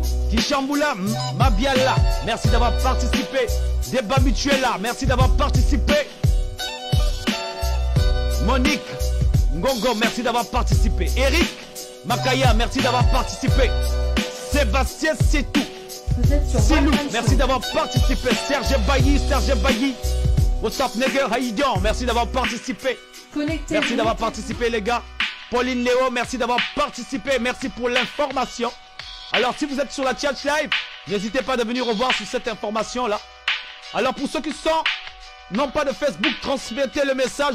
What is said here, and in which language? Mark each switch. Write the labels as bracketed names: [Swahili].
[French] Kishamboula Mabiala, merci d'avoir participé. Débat Mutuela, merci d'avoir participé. Monique Ngongo, merci d'avoir participé. Eric Makaya, merci d'avoir participé. Sébastien Setou, Silou, merci d'avoir participé. [English] Serge Bailly, what's up nigga, how you doing? [French] Merci d'avoir participé. Merci d'avoir participé les gars. Pauline Léo, merci d'avoir participé. Merci pour l'information. Alors si vous êtes sur la chat live, n'hésitez pas de venir revoir sur cette information là. Alors pour ceux qui sont non pas de Facebook, transmettez le message.